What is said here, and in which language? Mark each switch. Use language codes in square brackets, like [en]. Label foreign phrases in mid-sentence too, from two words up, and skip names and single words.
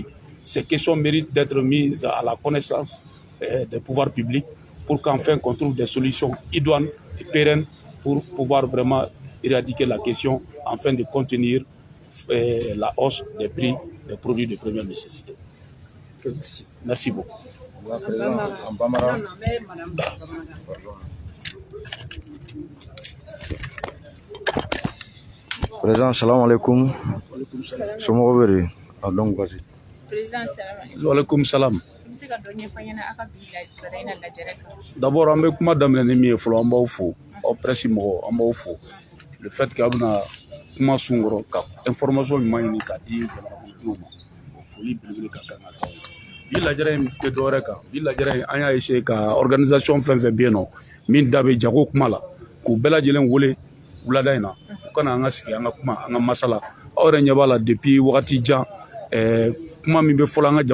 [fr] Ces questions méritent d'être mises à la connaissance des pouvoirs publics pour qu'enfin qu'on trouve des solutions idoines et pérennes pour pouvoir vraiment éradiquer la question afin de contenir la hausse des prix des produits de première nécessité. Merci beaucoup. [ar] Président, salam alaikum. [fr] Donc, vas-y. Président, [ar] salam. Wa alaikum salam. [bm] D'abord, an bɛ kuma daminɛ ni min ye fɔlɔ an b'aw fo aw presse mɔgɔw an b'aw fo [fr] le fait que [bm] aw bɛna kuma sunkɔrɔ ka information ɲuman ɲini k'a di jamanadenw ma o foli belebele ka kan ka k'aw ye bi lajɛrɛ in tɛ dɔwɛrɛ kan bi lajɛrɛ in an y'a essayer ka organisation fɛn fɛn bɛ yen nɔ min da bɛ jago kuma la k'u bɛɛ lajɛlen wele wulada in na u kana an ka sigi an ka kuma an ka masala aw yɛrɛ ɲɛ b'a la depuis wagati jan kuma min bɛ fɔlɔ an ka